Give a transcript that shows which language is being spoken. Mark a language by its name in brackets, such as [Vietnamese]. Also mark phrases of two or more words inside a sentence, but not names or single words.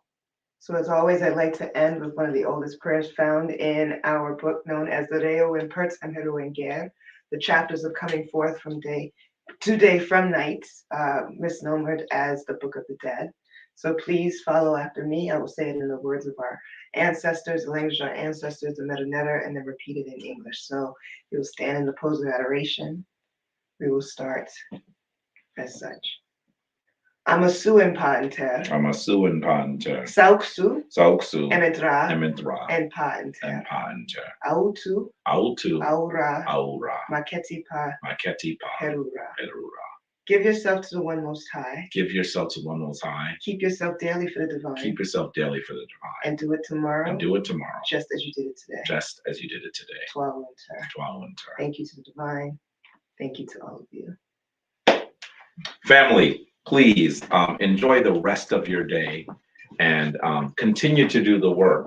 [English] So as always, I'd like to end with one of the oldest prayers found in our book known as the Reo in Perts and Heruengir, the chapters of coming forth from day to day from night, misnomered as the Book of the Dead. So please follow after me. I will say it in the words of our ancestors, the language of our ancestors, the Metanetter, and then repeat it in English. So you'll stand in the pose of adoration. We will start as such. [Ancient Egyptian] Amasu en Paenter. Amasu en Paenter. Sauksu. Sauksu. Emitra. Emitra. En Paenter. En Paenter. Autu. Autu. Aura. Aura. Maketi Pa. Maketi Pa. Herura. Herura. [English] Give yourself to the One Most High. Give yourself to One Most High. Keep yourself daily for the divine. Keep yourself daily for the divine. And do it tomorrow. And do it tomorrow. Just as you did it today. Just as you did it today. [Ancient Egyptian] Twa winter. Twa winter. [English] Thank you to the divine. Thank you to all of you. Family, please enjoy the rest of your day and continue to do the work.